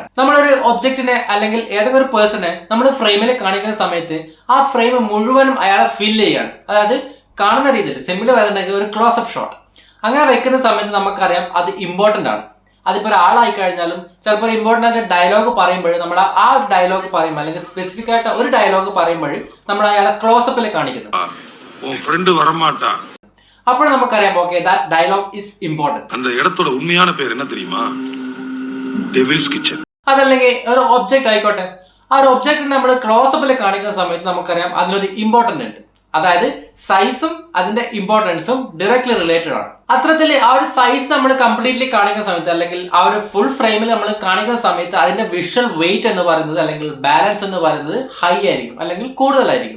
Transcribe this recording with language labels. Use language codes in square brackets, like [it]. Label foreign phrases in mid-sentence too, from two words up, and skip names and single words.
[ml] നമ്മളൊരു ഒബ്ജക്റ്റിനെ അല്ലെങ്കിൽ ഏതെങ്കിലും ഒരു പേഴ്സണെ നമ്മൾ ഫ്രെയിമിൽ കാണിക്കുന്ന സമയത്ത് ആ ഫ്രെയിം മുഴുവനും അയാളെ ഫില്ല് ചെയ്യാണ്, അതായത് കാണുന്ന രീതിയിൽ സിമ്പിൾ വരുന്നുണ്ടെങ്കിൽ ഒരു [en] close-up shot [ml] അങ്ങനെ വെക്കുന്ന സമയത്ത് നമുക്കറിയാം അത് ഇമ്പോർട്ടന്റ് ആണ്. അതിപ്പോൾ ഒരാളായി കഴിഞ്ഞാലും ചിലപ്പോൾ ഇമ്പോർട്ടൻ്റ് ആയിട്ട് ഡയലോഗ് പറയുമ്പോൾ നമ്മൾ ആ ഒരു ഡയലോഗ് പറയുമ്പോൾ അല്ലെങ്കിൽ സ്പെസിഫിക് ആയിട്ട് ഒരു ഡയലോഗ് പറയുമ്പോൾ നമ്മൾ അയാളെ ക്ലോസപ്പിൽ കാണിക്കുന്നു. അപ്പോൾ നമുക്കറിയാം [en] okay that dialogue is important. [ta] அந்த இடத்தோட உண்மையான பேர் என்ன தெரியுமா? [ml] ഡെവിൾസ് കിച്ചൺ. അതല്ലെങ്കിൽ ഒരു ഒബ്ജക്റ്റ് ആയിക്കോട്ടെ, ആ ഒരു ഒബ്ജക്റ്റ് നമ്മൾ ക്ലോസപ്പിൽ കാണിക്കുന്ന സമയത്ത് നമുക്കറിയാം അതിനൊരു ഇമ്പോർട്ടന്റ് ഉണ്ട്, അതായത് സൈസും അതിന്റെ ഇമ്പോർട്ടൻസും [en] directly related [ml] ആണ്. അത്തരത്തിൽ ആ ഒരു സൈസ് നമ്മൾ കംപ്ലീറ്റ്ലി കാണിക്കുന്ന സമയത്ത് അല്ലെങ്കിൽ ആ ഒരു [en] full frame-il [ml] നമ്മൾ കാണിക്കുന്ന സമയത്ത് അതിന്റെ [en] visual weight [ml] എന്ന് പറയുന്നത് അല്ലെങ്കിൽ ബാലൻസ് എന്ന് പറയുന്നത് ഹൈ ആയിരിക്കും, അല്ലെങ്കിൽ കൂടുതലായിരിക്കും.